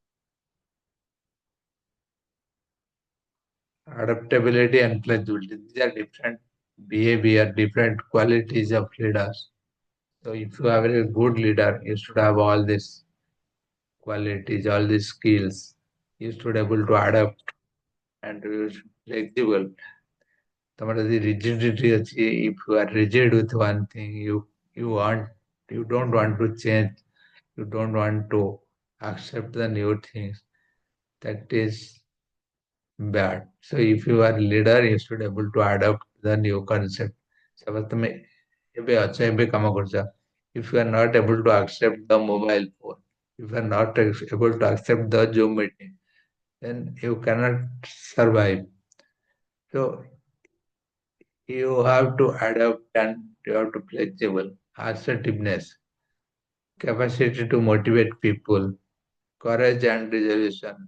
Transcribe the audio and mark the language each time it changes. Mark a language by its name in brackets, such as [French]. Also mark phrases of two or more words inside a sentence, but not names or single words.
[English] Adaptability and flexibility. These are different behavior, different qualities of leaders. So if you are a good leader, you should have all these qualities, all these skills. You should able to adapt and you should be flexible. [Odia] ତମର ଯଦି rigidity ଅଛି, [English] if you are rigid with one thing, you want you don't want to change, you don't want to accept the new things. That is bad. So if you are leader, you should able to adapt the new concept. [Odia] Suppose ତମେ ଏବେ ଅଛ, ଏବେ କାମ କରୁଛ. [English] If you are not able to accept the mobile phone, if you are not able to accept the Zoom meeting, then you cannot survive. So you have to adapt and you have to flexible. Assertiveness, capacity to motivate people, courage and resolution,